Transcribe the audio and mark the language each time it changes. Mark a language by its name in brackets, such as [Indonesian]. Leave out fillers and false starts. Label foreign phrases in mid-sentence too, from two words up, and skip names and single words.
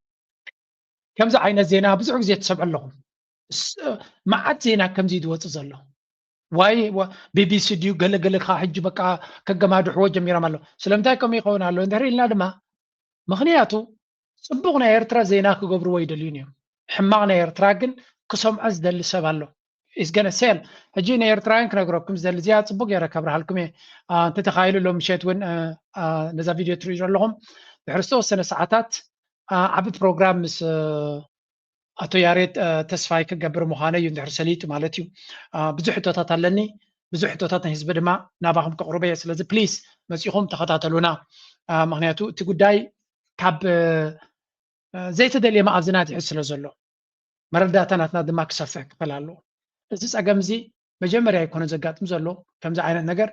[Tigrinya] ከምዚ ዓይነት ዜና ብዙሕ ግዜ ትሰምዑ ኣለኹም መዓት ዜና ከምዚ ዝወፅእ ዘሎ ዋይ BBC ድዩ ገለገለካ ሕጂ በቃ ከገማድሕዎ ጀሚሮም ኣሎ ስለምንታይ ከምኡ ይኸውን ኣሎ እንድሕር ኢልና ድማ ምክንያቱ ጽቡቕ ናይ ኤርትራ ዜና ክገብርዎ ይደልዩን እዮም ሕማቕ ናይ ኤርትራ ግን ክሰምዖ ዝደሊ ሰብ ኣሎ [English] is gonna sell [Tigrinya] ሕጂ ናይ ኤርትራውያን ክነግረኩም ዝደሊ እዚኣ ጽቡቕ ጌረ ከብርሃልኩም እየ እንተተኻይሉ ሎም ምሸት እውን ነዛ ቪድዮ ትሪኡ ኣለኹም ድሕሪ ዝተወሰነ ሰዓታት ዓብ ፕሮግራም ምስ ኣቶ ያሬድ ተስፋይ ክገብር ምዃነ እዩ እንድሕር ሰሊጡ ማለት እዩ ብዙሕ ሕቶታት ኣለኒ ብዙሕ ሕቶታት ናይ ህዝቢ ድማ ናባኹም ከቕርበ እየ ስለዚ ፕሊዝ መፂኹም ተኸታተሉና ምክንያቱ እቲ ጉዳይ ካብ ዘይተደልየ ማዕዝናት ይሕዝ ስለ ዘሎ መረዳእታናትና ድማ ክሰፍሕ ክፈል ኣለዎ እዚ ፀገም እዚ መጀመርያ ይኮነ ዘጋጥም ዘሎ ከምዚ ዓይነት ነገር